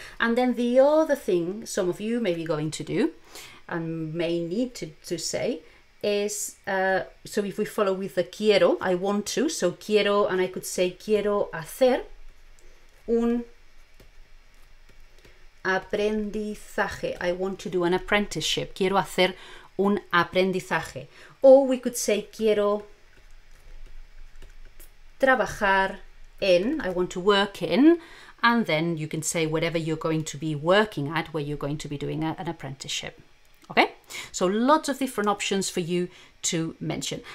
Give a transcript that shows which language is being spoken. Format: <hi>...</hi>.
<en>And then the other thing some of you may be going to do and may need to say is, so if we follow with the quiero, I want to, so quiero, and I could say</en> <es>quiero hacer un aprendizaje.</es> <en>I want to do an apprenticeship.</en> <es>Quiero hacer un aprendizaje.</es> <en>Or we could say</en> <es>quiero trabajar en,</es> <en>I want to work in, and then you can say whatever you're going to be working at, where you're going to be doing an apprenticeship. Okay, so lots of different options for you to mention.</en>